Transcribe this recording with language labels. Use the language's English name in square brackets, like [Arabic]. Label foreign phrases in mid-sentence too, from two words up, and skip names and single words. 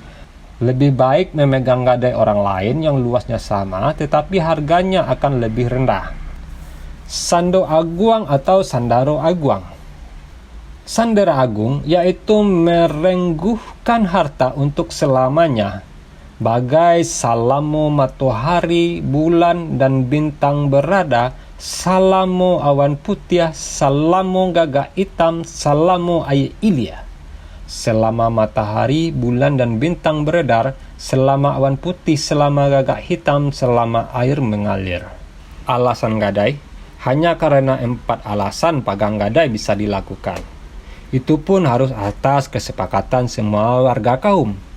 [Indonesian] Lebih baik memegang gadai orang lain yang luasnya sama tetapi harganya akan lebih rendah. [Minangkabau] Sando aguang atau sandaro aguang. [Indonesian] Sandera agung yaitu merengguhkan harta untuk selamanya, [Minangkabau] bagai salamo matahari, bulan, dan bintang berada, salamo awan putih, salamo gagak hitam, salamo air ilia. [Indonesian] Selama matahari, bulan, dan bintang beredar, selama awan putih, selama gagak hitam, selama air mengalir. Alasan gadai, hanya karena 4 alasan pegang gadai bisa dilakukan. Itu pun harus atas kesepakatan semua warga kaum.